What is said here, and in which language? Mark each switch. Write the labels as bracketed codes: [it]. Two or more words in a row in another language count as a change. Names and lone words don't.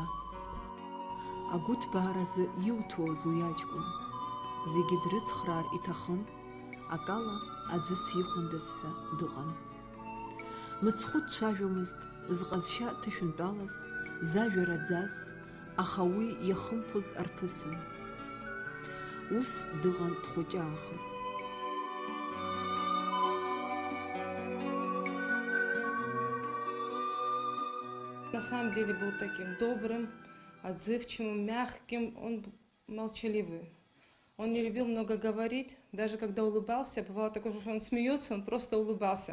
[ab] Агәыҭбааразы иуҭоз уи аҷкәын, зегьы дрыцхраар иҭахын, акала аӡәы сихәандаз ҳәа дыҟан. Мыцхәы дцәажәомызт, зҟазшьа ҭышәынтәалаз, зажәа раӡаз, аха уи иахымԥоз арԥысын. Ус дыҟан дхәыҷаахыс. [ru] На самом деле был таким добрым, отзывчивым, мягким, он молчаливый. Он не любил много говорить, даже когда улыбался, бывало такое, что он смеется, он просто улыбался.